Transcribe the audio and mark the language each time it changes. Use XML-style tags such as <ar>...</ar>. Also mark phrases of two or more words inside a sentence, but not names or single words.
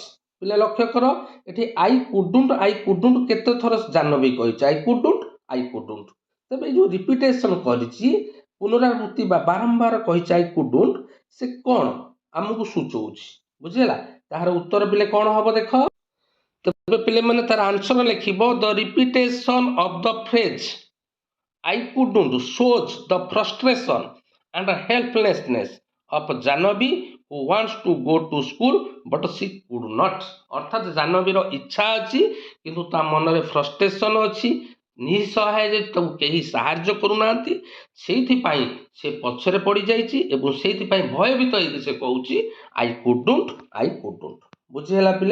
<or>ପିଲେ ଲକ୍ଷ୍ୟ କର, ଏଠି</or> <en>I couldn't</en> <or>କେତେ ଥର ଜାହ୍ନବୀ କହିଛି</or> <en>I couldn't.</en> <or>ତେବେ ଏଇ ଯୋଉ ରିପିଟେସନ କରିଛି, ପୁନରାବୃତ୍ତି ବା ବାରମ୍ବାର କହିଛି</or> <en>I couldn't,</en> <or>ସେ କ'ଣ ଆମକୁ ସୂଚଉଛି, ବୁଝିଲା। ତାହାର ଉତ୍ତର ପିଲେ କ'ଣ ହବ ଦେଖ। ତେବେ ପିଲେମାନେ ତାର ଆନ୍ସର ଲେଖିବ,</or> <en>the repetition of the phrase I couldn't shows the frustration and helplessness of Jahnavi who wants to go to school but she could not।</en> <or>ଅର୍ଥାତ୍ ଜାହ୍ନବୀର ଇଚ୍ଛା ଅଛି କିନ୍ତୁ ତା ମନରେ ଫ୍ରଷ୍ଟ୍ରେସନ ଅଛି, ନିଃସହାୟ ଯେ ତାକୁ କେହି ସାହାଯ୍ୟ କରୁନାହାନ୍ତି, ସେଇଥିପାଇଁ ସେ ପଛରେ ପଡ଼ିଯାଇଛି ଏବଂ ସେଇଥିପାଇଁ ଭୟଭୀତ ହେଇକି ସେ କହୁଛି</or> <en>I couldn't.</en> <or>ବୁଝିହେଲା ପିଲେ।</or>